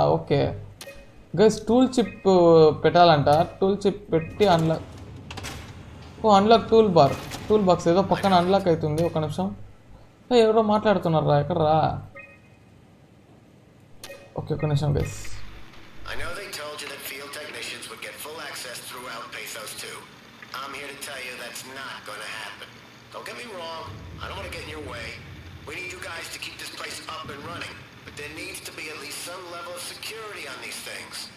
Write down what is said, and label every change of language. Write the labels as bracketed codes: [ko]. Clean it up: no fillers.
[en] Okay guys, tool chip [te] పెట్టాలంట. Tool chip పెట్టి unlock tool box ఏదో పక్కన అన్లాక్ అవుతుంది. ఒక నిమిషం, ఎవరో మాట్లాడుతున్నారా ఎక్కడరా? ఓకే, ఒక నిమిషం guys. [en] I know they told you that field technicians would get full access throughout Pathos 2. I'm here to tell you that's not going to happen. Don't get me wrong, I don't want to get in your way. We need you guys to keep this place up and running, but there needs to be at least some level of security on these things.